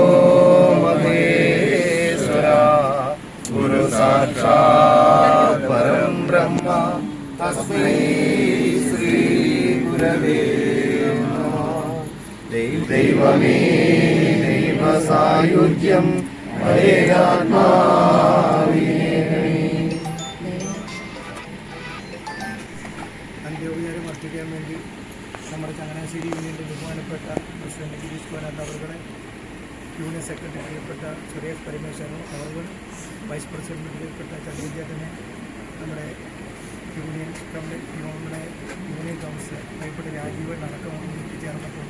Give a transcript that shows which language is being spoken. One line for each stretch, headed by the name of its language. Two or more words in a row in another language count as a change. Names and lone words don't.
Sanskrit: महेश्वरा गुरु साक्षात् परं ब्रह्म तस्मै श्री गुरवे नमः। दैवमे दैव सायुज्यं हरेरात्मा
Malayalam: അന്ത്യോപചാരം അർപ്പിക്കാൻ വേണ്ടി നമ്മുടെ ചങ്ങനാശ്ശേരി യൂണിയൻ്റെ ബഹുമാനപ്പെട്ട പ്രസിഡന്റ് ഗിരീഷ് കോരാട്ട് അവരുടെ, യൂണിയൻ സെക്രട്ടറി പ്രിയപ്പെട്ട സുരേഷ് പരമേശ്വരൻ അവർ, വൈസ് പ്രസിഡന്റ് പ്രിയപ്പെട്ട ചന്ദ്രചേട്ടനെ, നമ്മുടെ യൂണിയൻ കൗൺസിൽ പ്രിയപ്പെട്ട രാജീവൻ അടക്കം എത്തിച്ചേർന്നിട്ടുണ്ട്.